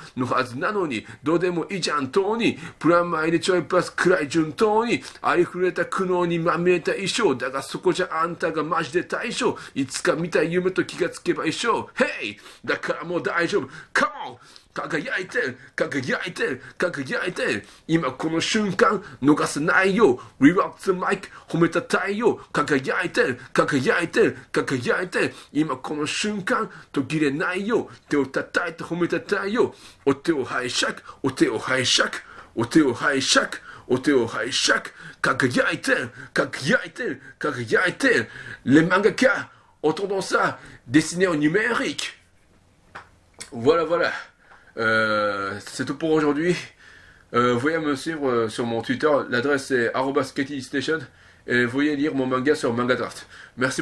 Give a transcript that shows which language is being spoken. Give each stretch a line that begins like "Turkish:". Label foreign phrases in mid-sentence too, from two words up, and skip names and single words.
Japanese: のはずなのに、どうでもいいじゃんとに、プラマイでちょいプラスくらい順当にありふれた苦悩にまみれた衣装だがそこじゃあんたがマジで対象いつか見た夢と気がつけば一緒 Hey だからもう大丈夫
English: Come on
Japanese: 輝いてる輝いてる輝いてる今この瞬間逃さないよ
English: Rerock the mic
Japanese: 褒めたたえよ輝いてる輝いてる輝いてる今この瞬間途切れないよ手を叩いて褒めたたえよお手を拝借お手を拝借お手を拝借お手を拝借輝いてる輝いてる輝いてる
French: Les mangakas ont tendance à dessiner en numérique. Voilà, voilà. C'est tout pour aujourd'hui. Vous voyez me suivre sur mon Twitter. L'adresse est @KatieStation. Et vous voyez lire mon manga sur Manga Draft.